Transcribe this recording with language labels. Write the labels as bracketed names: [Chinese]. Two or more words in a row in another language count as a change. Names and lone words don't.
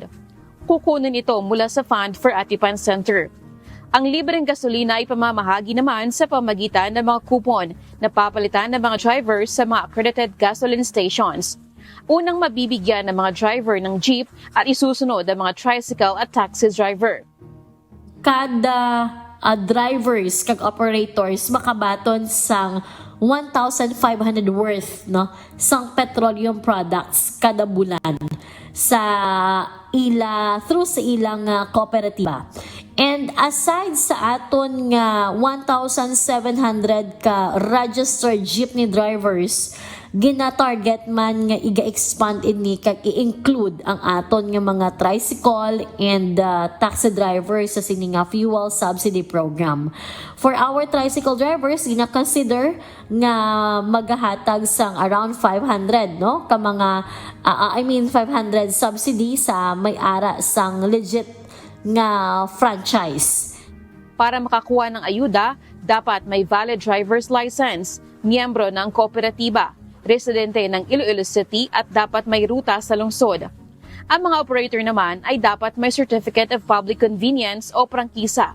[Filipino] Kukunin ito mula sa Fund for Atipan Center. Ang libreng gasolina ay pamamahagi naman sa pamagitan ng mga kupon na papalitan ng mga drivers sa mga [English] accredited gasoline stations. [Filipino] Unang mabibigyan ng mga driver ng jeep at isusunod ang mga tricycle at [English] taxi driver. [Hiligaynon] Kada drivers kag operators makabaton sang 1,500 worth sang [English] petroleum products [Hiligaynon] kada bulan sa through sa ilang kooperatiba. [English] And aside [Hiligaynon] sa aton nga 1,700 ka [English] registered jeepney drivers, [Hiligaynon] gina-target man nga iga-expand ini kag i-include ang aton nga mga [English] tricycle and taxi drivers [Hiligaynon] sa sini nga [English] fuel subsidy program. For our tricycle drivers, [Hiligaynon] gina-consider nga magahatag sang around 500 ka mga 500 subsidy sa may-ara sang legit nga franchise. [Filipino] Para makakuha ng ayuda, dapat may [English] valid driver's license, [Filipino] miyembro ng kooperatiba, residente ng Iloilo City at dapat may ruta sa lungsod. Ang mga operator naman ay dapat may [English] Certificate of Public Convenience [Filipino] o prangkisa.